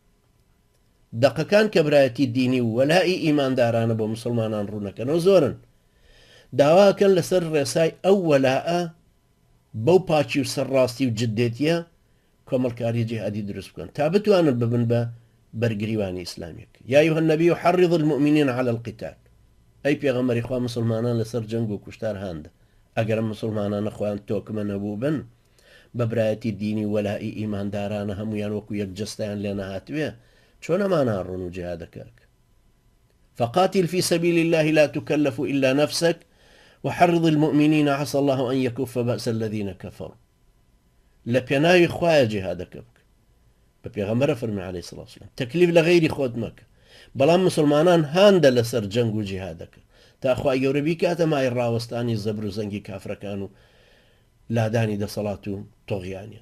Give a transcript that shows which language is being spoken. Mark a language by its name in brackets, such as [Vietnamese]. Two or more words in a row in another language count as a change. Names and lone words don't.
[Central Kurdish] دەقەکان کە برایەتی دینی و وەلای ئیماندارانە بۆ مسلمانان ڕوونەکەنەوە زۆرن، داواکەن لەسەر ڕێسای ئەو وەلاە بەو پاچی و سەرڕاستی و جدێتیە کۆمەڵکاری جیهادی دروست بکەن تا بتوانن ببن بە بەرگریوانی ئیسلامیەک. [Arabic] یا أيها النبي حرض المؤمنين على القتال. [Central Kurdish] ئەی پێغەمبەری خوا مسلمانان لەسەر جەنگ و کوشتار هەندە. ئەگەر مسلمانانە خۆیان تۆکمە نەبوو بن، بە برایەتی دینی وەلای ئیماندارانە هەمویان وەکو یەک جەستیان لێ نەهاتوێ، چۆن ئەمانە ڕۆن و جیهادەکەک؟ [Arabic] فقاتل في سبيل الله لا تكلف إلا نفسك وحرض المؤمنين عسى الله أن يكف بأس الذين كفروا. [Central Kurdish] لپێناوی خوایە جیهادەکە بکە. بە پێغەمبەرە فەرمی [Arabic] عەلەیهی سەڵات وسەلام [Central Kurdish] تەکلیف لە غەیری خۆت مەکە، بەڵام مسلمانان هاندە لەسەر جەنگ و جیهادەکە تا خوای گەورە بیکاتە مای ڕاوەستانی زەبر و زەنگی کافرەکان و لادانی دەسەڵات و تۆغیانیان.